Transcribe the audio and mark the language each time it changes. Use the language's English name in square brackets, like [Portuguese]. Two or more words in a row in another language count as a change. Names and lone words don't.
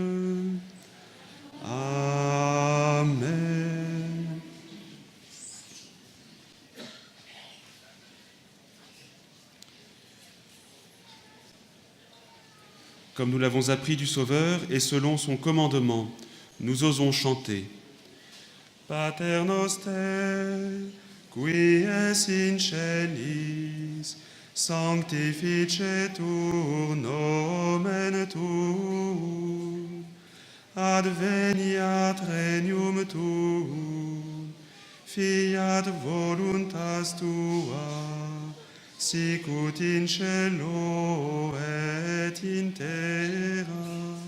[French] Amen. Comme nous l'avons appris du Sauveur et selon son commandement, nous osons chanter. [Latin] Pater noster, qui es in celis, sanctificetur nomen tuum, adveniat regnum tuum, fiat voluntas tua, sicut in cielo et in terra.